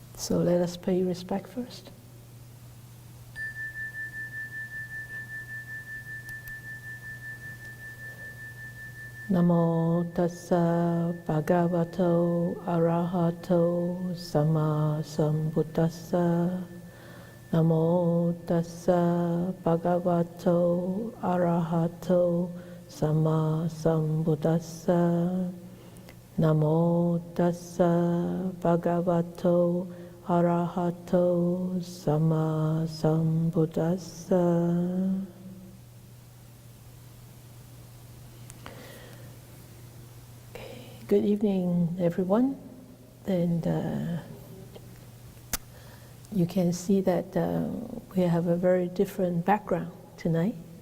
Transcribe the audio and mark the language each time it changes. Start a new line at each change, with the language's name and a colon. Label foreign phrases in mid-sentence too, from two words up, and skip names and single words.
English: So let us pay respect first.
Pali: Namo tassa bhagavato arahato sama sambuddhassa. Namo tassa bhagavato arahato sama sambuddhassa. Namo tassa bhagavato arahato sama sambuddhassa.
English: Good evening, everyone. And you can see that we have a very different background tonight.